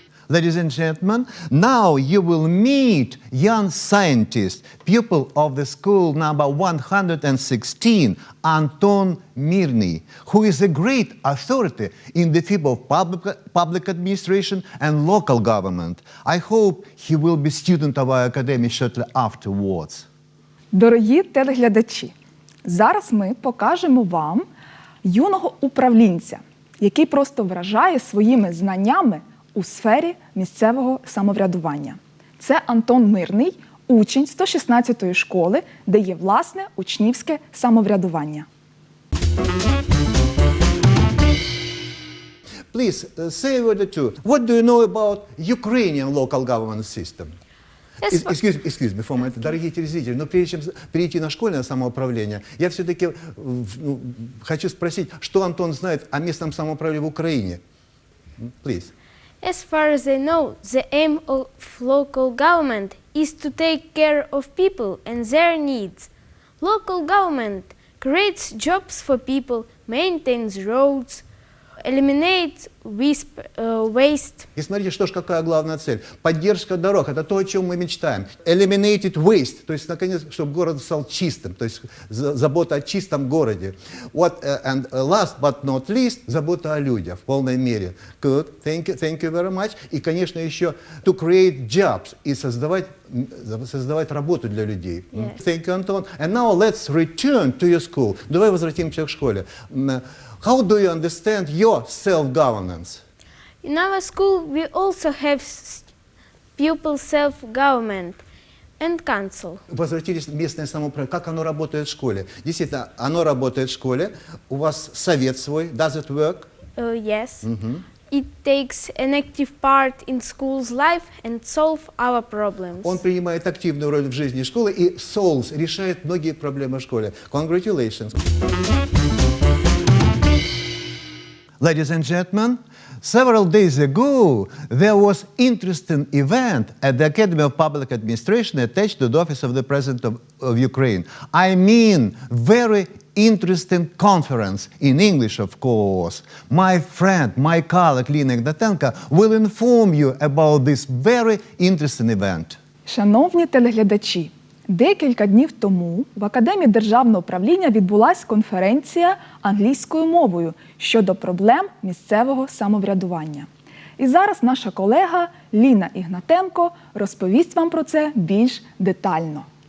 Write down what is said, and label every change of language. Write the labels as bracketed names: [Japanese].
[English] Ladies and gentlemen, now you will meet young scientist, pupil of the school number 116, Anton Myrny, who is a great authority in the field of public administration and local government. I hope he will be student of our academy shortly afterwards. [Ukrainian] Дорогі телеглядачі, зараз ми покажемо вам юного управлінця, який просто вражає своїми знаннями у сфері місцевого самоврядування. Це Антон Мирний, учень 116-ї школи, де є власне учнівське самоврядування. [English] Please, say a word or two. What do you know about Ukrainian local government system? Excuse me for a moment, [Russian] дорогие телезрители, но прежде чем перейти на школьное самоуправление, я все-таки хочу спросить, что Антон знает о местном самоуправлении в Украине? [English] Please. As far as I know, the aim of local government is to take care of people and their needs. Local government creates jobs for people, maintains roads, eliminates waste. [Russian] И смотрите, что ж, какая главная цель. Поддержка дорог – это то, о чем мы мечтаем. [English] Eliminated waste, [Russian] то есть, наконец, чтобы город стал чистым, то есть забота о чистом городе. [English] And last but not least, [Russian] забота о людях в полной мере. [English] Good, thank you very much. [Russian] И, конечно, еще [English] to create jobs [Russian] и создавать работу для людей. [English] Yes. Thank you, Anton. And now let's return to your school. [Russian] Давай возвратимся к школе. [English] How do you understand your self-governance? In our school, we also have pupil self-government and council. [Russian] Возвратились в местное самоуправление. Как оно работает в школе? Действительно, оно работает в школе. У вас совет свой. [English] Does it work? Yes. It takes an active part in school's life and solve our problems. [Russian] Он принимает активную роль в жизни школы и решает многие проблемы в школе. [English] Congratulations. Ladies and gentlemen, several days ago, there was interesting event at the Academy of Public Administration attached to the office of the President of Ukraine. I mean, very interesting conference, in English, of course. My friend, my colleague, Lina Ignatenko, will inform you about this very interesting event. [Ukrainian] Шановні телеглядачі, декілька днів тому в Академії державного управління відбулася конференція англійською мовою щодо проблем місцевого самоврядування. І зараз наша колега Ліна Ігнатенко розповість вам про це більш детально.